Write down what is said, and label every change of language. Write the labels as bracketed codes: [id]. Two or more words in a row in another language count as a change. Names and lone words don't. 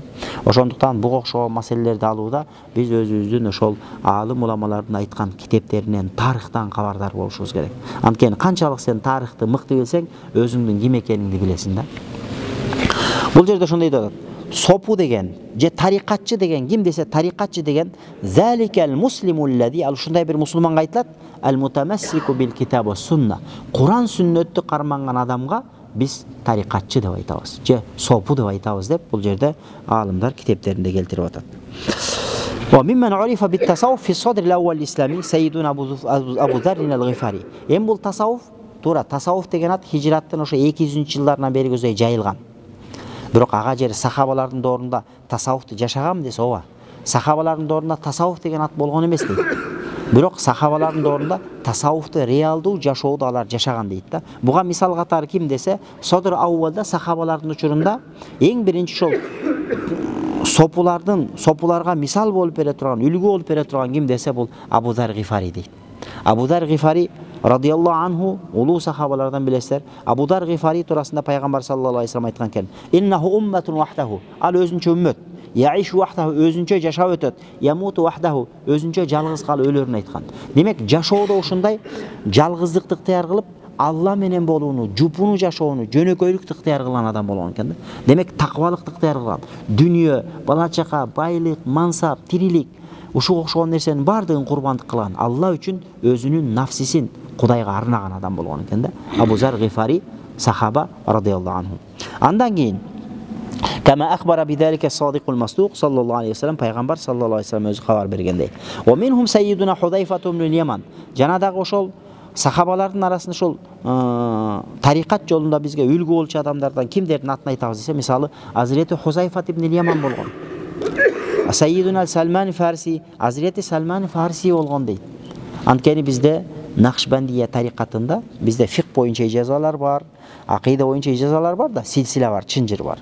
[ky] Ошондуктан буга окшогон маселелерди алууда биз өзүбүздүн ошол аалым уламалардын айткан китептеринен, тарыхтан кабардар болушубуз керек. Анткени канчалык сен тарыхты мыкты билсең, өзүңдүн ким экениңди билесиң да. Бул жерде ошондой деп атат. Sopu деген, же тарикатчы деген, ким десе тарикатчы деген, [ar] ذلك المسلم الذي, [ky] ал ушундай бир мусулманга айтылат, ал [ar] متمسك بالكتاب والسنة. [ky] Куран сүннөттү карманган адамга биз тарикатчы деп айтабыз, же сопу деп айтабыз деп бул жерде аалымдар китептеринде келтирип атат. [ar] وممن عرف بالتصوف في صدر الأول الإسلامي سيدنا أبو ذر الغفاري. [ky] Эми бул tasawuf, туура tasawuf деген ат хижраттын ошо 200-жылдарынан бери көзөй жайылган. Бирок ага жери сахабалардын доорунда тасаввуфту жашагам десе ооба. Сахабалардын доорунда тасаввуф деген ат болгон эмес дейт. Бирок сахабалардын доорунда тасаввуфту реалдуу жашоодо алар жашаган дейт да. Буга мисал катары ким десе, Содыр Аувалда сахабалардын учурунда эң биринчи ошол сопуларга мисал болуп бере турган, үлгү болуп бере турган ким десе бул Абу Зар Гифари дейт. Абу Зар Гифари [ar] رضي الله عنه [ky] улуу сахабалардан билесиздер. Абу Зар Гифари туурасында пайгамбар [ar] صلى الله عليه وسلم [ky] айткан экен. [ar] إنه أمة وحده. [ky] Ал өзүнчө үммөт. [ar] يعيش وحده, [ky] өзүнчө жашап өтөт. [ar] يموت وحده, [ky] өзүнчө жалгыз калып өлөрүн айткан. Демек жашоодо ушундай жалгыздыкты ыктыяр кылып, Алла менен болууну, жупуну жашоону, жөнөкөйлүктү ыктыяр кылган адам болгон экен да. Демек такыбалыкты ыктыяр кылган. Дүнүйө, бала чака, байлык, мансап, тирилик, ушуга окшогон нерсенин бардыгын курбандык кылган. Алла үчүн өзүнүн нафсисин Кудайга арнаган адам болгон экен да. Абу Зар Гифари сахаба [ar] رضي الله عنه. [ky] Андан кийин [ar] كما أخبر بذلك الصادق المصدوق صلى الله عليه وسلم [ky] Пайгамбар [ar] صلى الله عليه وسلم [ky] өзү кабар бергендей. [ar] ومنهم سيدنا حذيفة بن اليمان. [ky] Janadagı ошол сахабалардын арасында ошол тарикат жолунда бизге үлгү болчу адамдардан кимдердин атын айтабыз десе, мисалы Азирети Хузайфат ибн Яман болгон. Саййидуна Салман Фарси, Азирети Салман Фарси болгон дейт. Анткени бизде Накшбандия тарикатында бизде фиq боюнча ижазалар бар, акыйда боюнча ижазалар бар да, силсила бар, чынжыр бар.